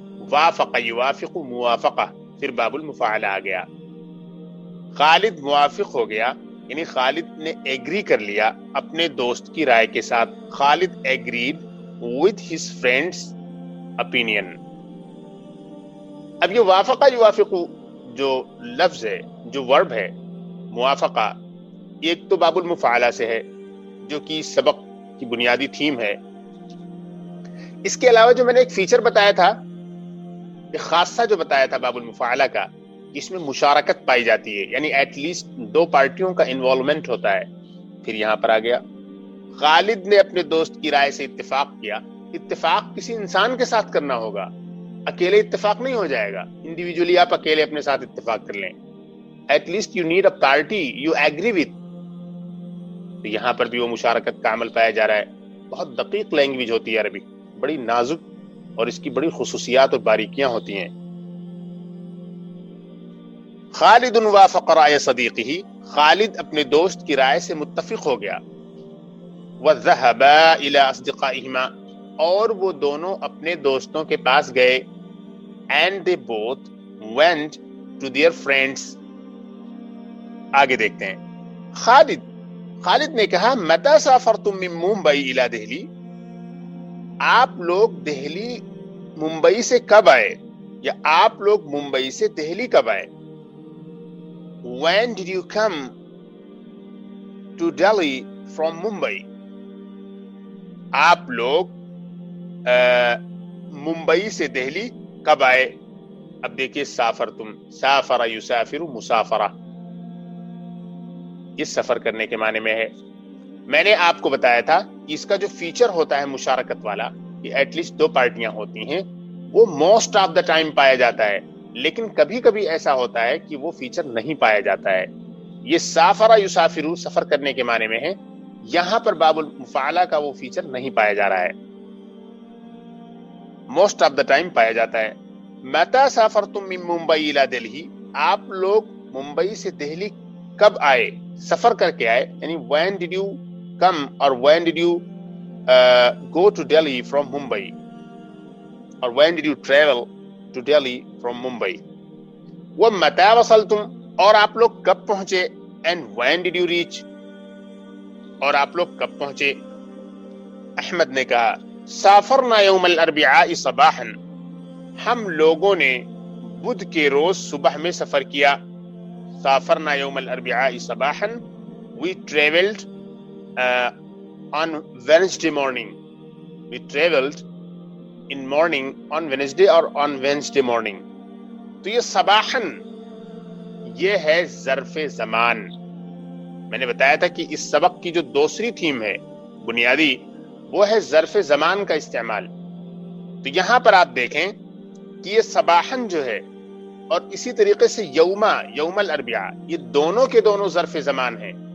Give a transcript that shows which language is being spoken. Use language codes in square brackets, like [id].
[ur] وافق یوافق موافقہ، پھر باب المفاعلہ آ گیا. خالد موافق ہو گیا، یعنی خالد نے ایگری کر لیا اپنے دوست کی رائے کے ساتھ. [en] Khalid agreed with his friend's opinion. [ur] اب یہ وافقہ یوافق جو لفظ ہے، جو ورب ہے موافقہ، ایک تو باب المفاعلہ سے ہے جو کہ سبق کی بنیادی تھیم ہے. اس کے علاوہ جو میں نے ایک فیچر بتایا تھا، ایک خاصہ جو بتایا تھا باب المفاعلہ کا، اس میں مشارکت پائی جاتی ہے، یعنی ایٹ لیسٹ دو پارٹیوں کا انوالومنٹ ہوتا ہے. پھر یہاں پر آ گیا خالد نے اپنے دوست کی رائے سے اتفاق کیا. اتفاق کسی انسان کے ساتھ کرنا ہوگا، اکیلے اتفاق نہیں ہو جائے گا، انڈیویجولی آپ اکیلے اپنے ساتھ اتفاق کر لیں، [en] At least you need a party you agree with. [ur] تو یہاں پر بھی وہ مشارکت کا عمل پایا جا رہا ہے. بہت دقیق لینگویج ہوتی ہے عربی، بڑی نازک، اور اس کی بڑی خصوصیات اور باریکیاں ہوتی ہیں. [ar] خالد وافق رائے صدیقہ، [ur] خالد اپنے دوست کی رائے سے متفق ہو گیا. [ar] وذهبا الى اصدقائهما، [ur] اور وہ دونوں اپنے دوستوں کے پاس گئے. [en] and they both went to their friends. [ur] آگے دیکھتے ہیں. خالد نے کہا [ar] متى سافرتم من ممبئی الى دہلی، [ur] آپ لوگ دہلی ممبئی سے کب آئے، یا آپ لوگ ممبئی سے دہلی کب آئے. [en] when did you come to Delhi from Mumbai، [ur] آپ لوگ ممبئی سے دہلی کب آئے. اب دیکھیے سافر یسافر مسافرہ، یہ سفر کرنے کے معنی میں ہے. میں نے آپ کو بتایا تھا کہ اس کا جو فیچر ہوتا ہے مشارکت والا، کہ ایٹ لیسٹ دو پارٹیاں ہوتی ہیں، وہ [en] most of the time [ur] پایا جاتا ہے. لیکن کبھی کبھی ایسا ہوتا ہے کہ وہ فیچر نہیں پایا جاتا ہے. یہ سافر یسافر سفر کرنے کے معنی میں ہے، یہاں پر باب المفاعلہ کا وہ فیچر نہیں پایا جا رہا ہے، [en] most of the time [ur] پایا جاتا ہے. [ar] متی سافرتم من ممبئی الی دہلی، [ur] آپ لوگ ممبئی سے دہلی کب آئے، سفر کر کے آئے، یعنی [en] when did you come or when did you go to Delhi from Mumbai or when did you travel to Delhi from Mumbai. [ar] ومتی وصلتم، [ur] اور آپ لوگ کب پہنچے، [en] and when did you reach، [ur] اور آپ لوگ کب پہنچے. احمد نے کہا [ar] سافرنا یوم الاربعاء صباحا، [ur] ہم لوگوں نے بدھ کے روز صبح میں سفر کیا. [ar] سافرنا یوم الاربعاء صباحا، [en] we traveled on Wednesday morning. We traveled in morning on Wednesday or on Wednesday morning. [ur] تو یہ صباحاً یہ ہے ظرف زمان. میں نے بتایا تھا کہ اس سبق کی جو دوسری تھیم ہے بنیادی، وہ ہے ظرف زمان کا استعمال. تو یہاں پر آپ دیکھیں کہ یہ صباحاً جو ہے، اور اسی طریقے سے یوم الاربعاء، یہ دونوں کے دونوں ظرف زمان ہیں.